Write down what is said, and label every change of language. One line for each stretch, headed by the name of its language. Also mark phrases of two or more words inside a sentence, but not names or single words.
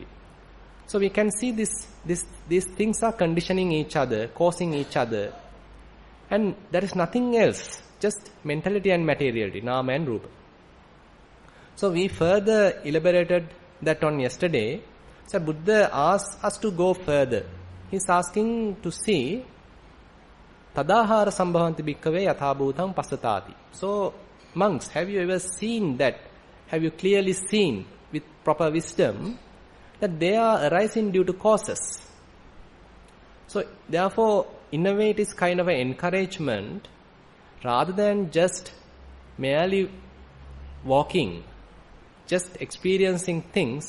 English: So we can see these things are conditioning each other, causing each other. And there is nothing else, just mentality and materiality, nama and rupa. So we further elaborated that on yesterday. So Buddha asks us to go further. He is asking to see
Pali: Tadahara sambhavanti bhikkhave yathabhutang pasatati.
English: So monks, have you ever seen that? Have you clearly seen with proper wisdom that they are arising due to causes? So therefore, in a way it is kind of an encouragement rather than just merely walking, just experiencing things.